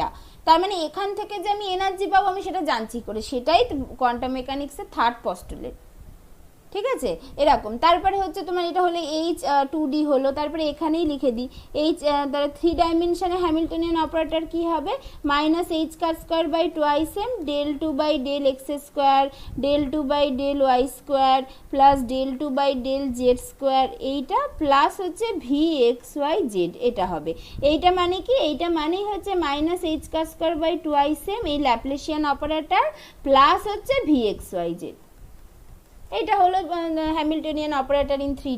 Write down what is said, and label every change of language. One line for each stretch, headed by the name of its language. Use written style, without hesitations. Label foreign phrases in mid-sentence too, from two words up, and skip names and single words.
Bangla: তার মানে এখান থেকে যে আমি এনার্জি পাবো আমি সেটা জানছি করে, সেটাই
English: quantum mechanics third postulate.
Bangla: ঠিক আছে, এরকম। তারপরে হচ্ছে তোমার এটা হলো H2D হলো, তারপরে এখানেই লিখে দিই দ্বারা 3 ডাইমেনশনে
English: Hamiltonian operator
Bangla: কি হবে, -h²² del2/del x² del2/del y² প্লাস del2/del z², এইটা প্লাস হচ্ছে Vxyz, এটা হবে। এইটা মানে কি, এইটা মানেই হচ্ছে -h²² এই
English: Laplacian operator
Bangla: প্লাস হচ্ছে Vxyz, এটা হলো
English: Hamiltonian operator in 3D.